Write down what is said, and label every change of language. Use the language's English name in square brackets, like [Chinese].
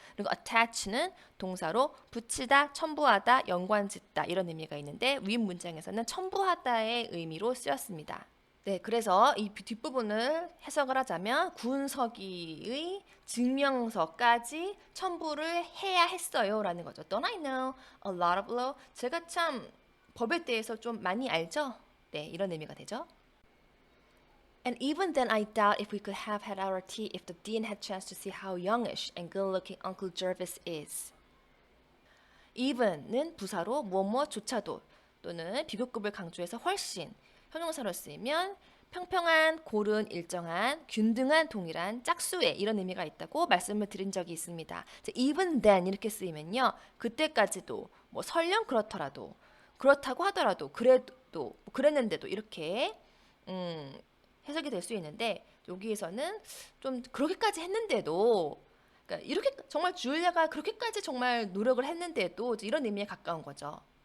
[Korean] 그리고 attach는 동사로 붙이다, 첨부하다, 연관짓다 이런 의미가 있는데 윗 문장에서는 첨부하다의 의미로 쓰였습니다. 네, 그래서 이 뒷부분을 해석을 하자면 군서기의 증명서까지 첨부를 해야 했어요라는 거죠. [English] Don't I know a lot of law? [Korean] 제가 참 법에 대해서 좀 많이 알죠? 네, 이런 의미가 되죠. [English] And even then, I doubt if we could have had our tea if the dean had chance to see how youngish and good-looking Uncle Jervis is. [Korean] even은 부사로 무엇무엇조차도 또는 비교급을 강조해서 훨씬 형용사로 쓰이면 평평한, 고른, 일정한, 균등한, 동일한, 짝수의 이런 의미가 있다고 말씀을 드린 적이 있습니다. even then 이렇게 쓰이면요. 그때까지도 뭐 설령 그렇더라도 그렇다고 하더라도 그래도 뭐 그랬는데도 이렇게 해석이 될 수 있는데 여기에서는 좀 그렇게까지 했는데도 그러니까 이렇게 정말 줄리아가 그렇게까지 정말 노력을 했는데도 이런 의미에 가까운 거죠.